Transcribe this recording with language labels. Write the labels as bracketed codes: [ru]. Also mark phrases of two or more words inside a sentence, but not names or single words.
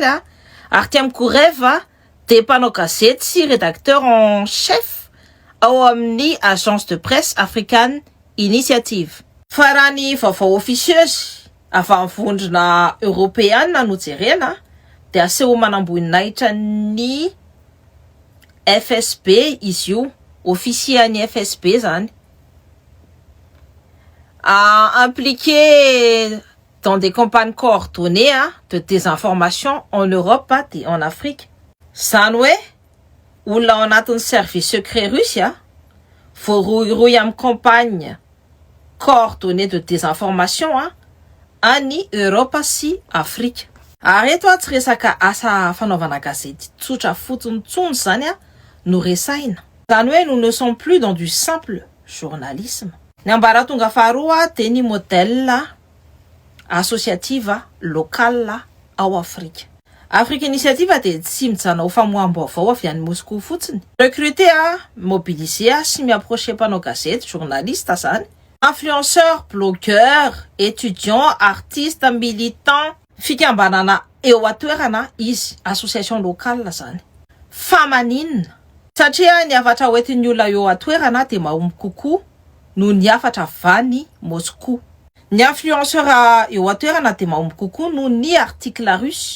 [mg] Artem Kourev de mpanao gazety sy [fr] rédacteur en chef [mg] ao amin'ny [fr] agence de presse [mg] African Initiative. Fa raha ny vaovao officieuse avy amin'ny vondrona européenne no jerena de aseho manamboninahitra ny FSB izy io, officier-ny FSB zany. [fr] Impliqué dans des campagnes coordonnées de désinformation en Europe et en Afrique. [mg] Zany hoe olona ao anatin'ny [fr] service secret russe [mg] voarohirohy amin'ny [fr] campagne coordonnée de désinformation [mg] any Europe sy Afrique. Ary eto tsy resaka asa fanaovana gazety tsotra fotsiny tsony zany no resaina. Zany hoe [fr] nous ne sommes plus dans du simple journalisme. [mg] Ny ambaratonga faharoa de ny [fr] modèle associative locale [mg] ao Afrique. Afrique Initiative de tsy mijana ho famoaham-baovao avy any Moscou fotsiny. [fr] Recruter, mobiliser [mg] sy miapprocher mpanao gazety, journaliste zany, [fr] influenceurs, blogueurs, étudiants, artistes, militants, [mg] fikambanana eo atoerana izy, [fr] association locale [mg] zany. Famaninina. Satria ny afatra hoentin'ny olona eo atoerana de mahomby kokoa no ny afatra avany Moscou. Ny influenceur eo atoerana de mahomby kokoa no ny [fr] article russe.